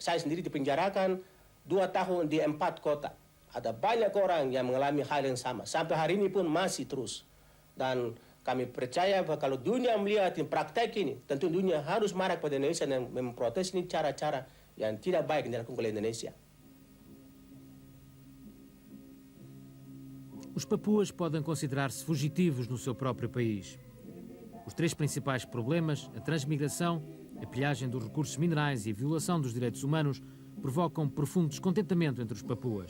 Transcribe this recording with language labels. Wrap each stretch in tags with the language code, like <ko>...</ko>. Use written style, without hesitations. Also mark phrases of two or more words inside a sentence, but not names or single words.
<id>Saya sendiri dipenjarakan 2 tahun di 4 kota. Ada banyak orang yang mengalami hal yang sama. Sampai hari ini pun masih terus. Dan kami percaya bahwa kalau dunia melihat ini praktek ini, tentu dunia harus marah kepada Indonesia dan memprotes ini cara-cara yang tidak baik yang dilakukan oleh Indonesia.</id> <pt>Os papuas podem considerar-se fugitivos no seu próprio país. Os 3 principais problemas, a transmigração, a pilhagem dos recursos minerais e a violação dos direitos humanos, provocam profundo descontentamento entre os papuas.</pt>